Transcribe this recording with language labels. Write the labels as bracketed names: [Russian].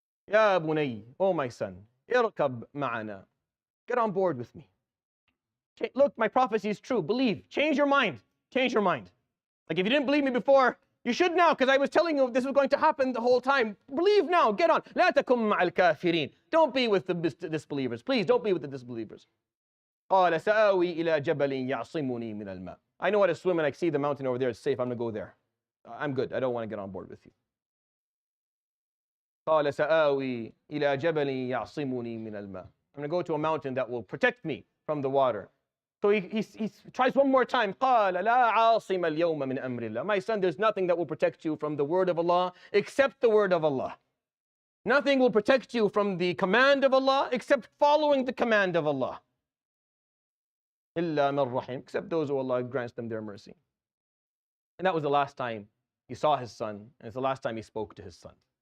[Arabic] يَا بُنَيَّ. [English] Oh my son. [Arabic] اركب معنا. [English] Get on board with me. Look, my prophecy is true. Believe. Change your mind. Change your mind. Like if you didn't believe me before, you should now, because I was telling you this was going to happen the whole time. Believe now. Get on. [Arabic] لا تكن مع الكافرين. [English] Don't be with the disbelievers. Please don't be with the disbelievers. [Arabic] قال سآوي إلى جبل يعصمني من الماء. [English] I know how to swim and I see the mountain over there. It's safe. I'm going to go there. I'm good. I don't want to get on board with you. [Arabic] قال سآوي إلى جبل يعصمني من الماء. [English] I'm going to go to a mountain that will protect me from the water. So he tries one more time. [Arabic] قال لا عاصم اليوم من أمر الله. [English] My son, there's nothing that will protect you from the word of Allah except the word of Allah. Nothing will protect you from the command of Allah except following the command of Allah. [Arabic] إلا من رحم. [English] Except those who Allah grants them their mercy. And that was the last time he saw his son, and it's the last time he spoke to his son.